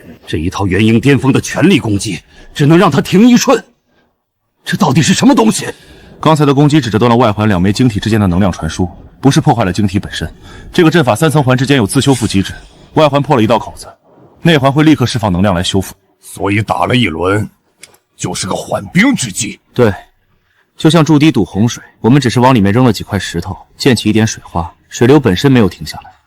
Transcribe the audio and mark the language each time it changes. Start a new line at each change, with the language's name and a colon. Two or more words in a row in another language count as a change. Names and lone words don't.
Chinese: 這一套元婴巔峰的全力攻擊，只能让他停一瞬。这到底是什么東西？刚才的攻擊只折斷了外環2枚晶體之間的能量傳輸，不是破壞了晶體本身。這個陣法3層環之間有自修復機制，外環破了一道口子，內環會立刻釋放能量來修復。所以打了一輪，就是個緩兵之計。對，就像築堤堵洪水，我們只是往裡面扔了幾塊石頭，濺起一點水花，水流本身沒有停下來。